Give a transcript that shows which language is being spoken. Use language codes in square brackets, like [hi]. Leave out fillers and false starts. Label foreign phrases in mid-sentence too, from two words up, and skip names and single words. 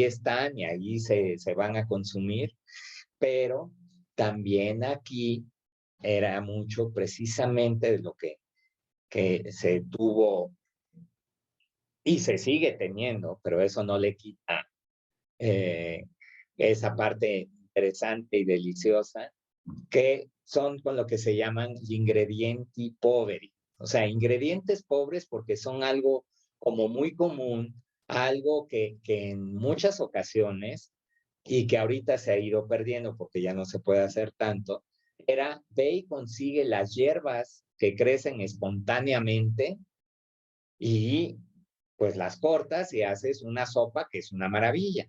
[es] están y ahí se van a consumir, pero también aquí era mucho precisamente de lo que se tuvo y se sigue teniendo, pero eso no le quita eh, esa parte interesante y deliciosa, que son con lo que se llaman [it] gli ingredienti poveri. [es] O sea, ingredientes pobres porque son algo como muy común, algo que en muchas ocasiones, y que ahorita se ha ido perdiendo porque ya no se puede hacer tanto, era ve y consigue las hierbas que crecen espontáneamente y pues las cortas y haces una sopa que es una maravilla.